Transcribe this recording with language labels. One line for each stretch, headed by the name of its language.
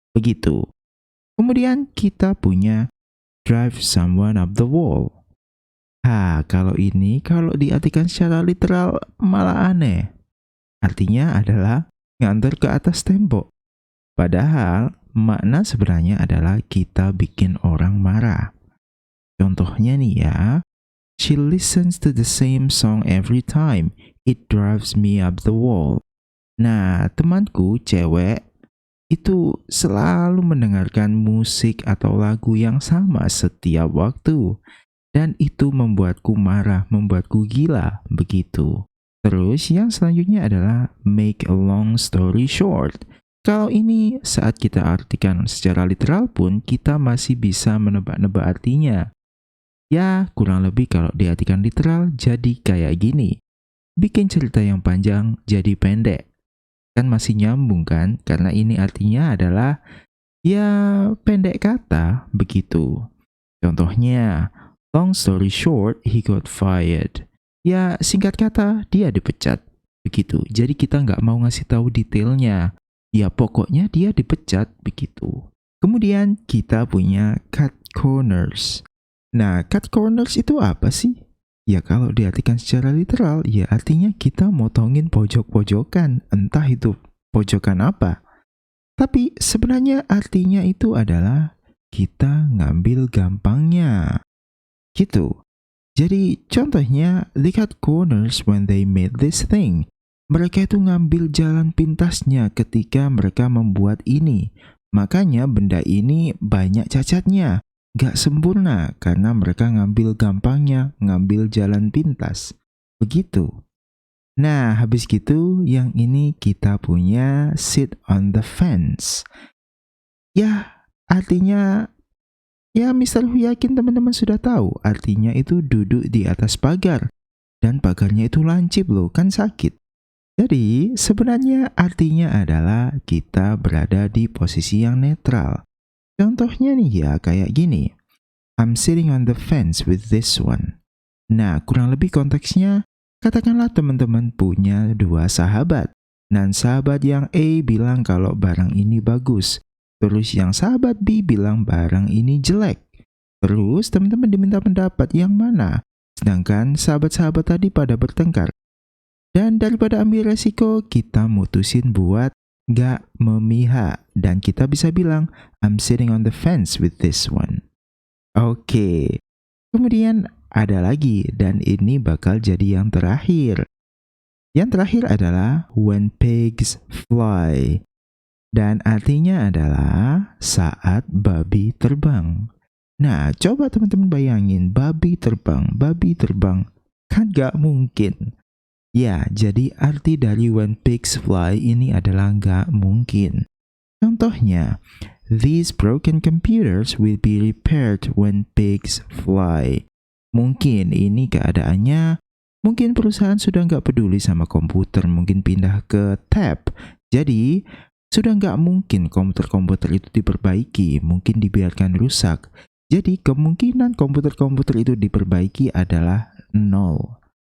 Indonesian: Begitu. Kemudian kita punya
English: drive someone up the wall.
Indonesian: Kalau diartikan secara literal malah aneh. Artinya adalah nganter ke atas tembok. Padahal makna sebenarnya adalah kita bikin orang marah. Contohnya nih ya,
English: she listens to the same song every time. It drives me up the wall.
Indonesian: Nah, temanku cewek itu selalu mendengarkan musik atau lagu yang sama setiap waktu. Dan itu membuatku marah, membuatku gila, begitu. Terus yang selanjutnya adalah
English: make a long story short.
Indonesian: Kalau ini saat kita artikan secara literal pun kita masih bisa menebak-nebak artinya. Ya, kurang lebih kalau diartikan literal jadi kayak gini. Bikin cerita yang panjang jadi pendek. Kan masih nyambung kan? Karena ini artinya adalah pendek kata begitu. Contohnya,
English: long story short, he got fired.
Indonesian: Ya, singkat kata, dia dipecat. Begitu. Jadi kita nggak mau ngasih tahu detailnya. Ya, pokoknya dia dipecat, begitu. Kemudian kita punya
English: cut corners.
Indonesian: Nah,
English: cut corners
Indonesian: itu apa sih? Ya, kalau diartikan secara literal, ya artinya kita motongin pojok-pojokan. Entah itu pojokan apa. Tapi sebenarnya artinya itu adalah kita ngambil gampangnya. Gitu. Jadi contohnya,
English: they cut corners when they made this thing.
Indonesian: Mereka itu ngambil jalan pintasnya ketika mereka membuat ini. Makanya benda ini banyak cacatnya. Gak sempurna karena mereka ngambil gampangnya, ngambil jalan pintas. Begitu. Nah, habis gitu yang ini kita punya
English: sit on the fence.
Indonesian: Ya, artinya Mister Hu yakin teman-teman sudah tahu artinya itu duduk di atas pagar. Dan pagarnya itu lancip loh, kan sakit. Jadi sebenarnya artinya adalah kita berada di posisi yang netral. Contohnya nih ya kayak gini.
English: I'm sitting on the fence with this one.
Indonesian: Nah, kurang lebih konteksnya, katakanlah teman-teman punya 2 sahabat. Dan sahabat yang A bilang kalau barang ini bagus. Terus yang sahabat B bilang barang ini jelek. Terus teman-teman diminta pendapat yang mana? Sedangkan sahabat-sahabat tadi pada bertengkar. Dan daripada ambil resiko, kita mutusin buat gak memihak. Dan kita bisa bilang,
English: I'm sitting on the fence with this one.
Indonesian: Oke, kemudian ada lagi, dan ini bakal jadi yang terakhir. Yang terakhir adalah
English: when pigs fly.
Indonesian: Dan artinya adalah saat babi terbang. Nah, coba teman-teman bayangin babi terbang. Kan gak mungkin. Ya, jadi arti dari
English: when pigs fly
Indonesian: ini adalah gak mungkin. Contohnya,
English: these broken computers will be repaired when pigs fly.
Indonesian: Mungkin ini keadaannya, mungkin perusahaan sudah nggak peduli sama komputer, mungkin pindah ke tab. Jadi, sudah nggak mungkin komputer-komputer itu diperbaiki, mungkin dibiarkan rusak. Jadi, kemungkinan komputer-komputer itu diperbaiki adalah 0.